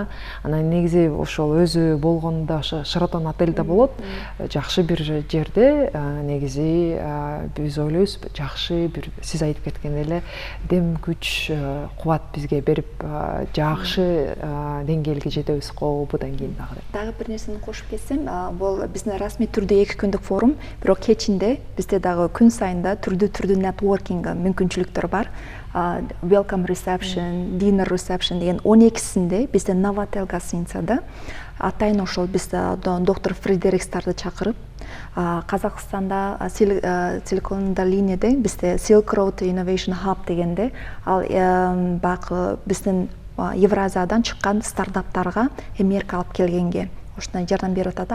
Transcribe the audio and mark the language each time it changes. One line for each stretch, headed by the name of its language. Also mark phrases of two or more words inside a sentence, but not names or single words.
Kyrgyz: Анан негизи ошол өзү болгондо ошо Шератон отельде болот, жакшы бир жерде, негизи биз ойлойбуз жакшы бир сиз айтып кеткендей эле дем күч кубат бизге берип жакшы деңгээлге жетебиз го будан кийин дагы. Дагы бир нерсени кошуп кетсем, бул биздин расмий түрдө 2 күндүк форум, бирок кечинде бизде дагы күн сайында түрдүү нетворкинг мүмкүнчүлүктөр бар.
English: Welcome reception, dinner reception
Kyrgyz: деген 12-синде бизде Новотел гостиницада атайын ошол биз доктор Фредерикстарды чакырып, Казакстанда Силикон долинеде бизде Silk Road Innovation Hub дегенде, ал бак биздин Евразиядан чыккан стартаптарга Америка алып келгенге ошондой жардам берип атат.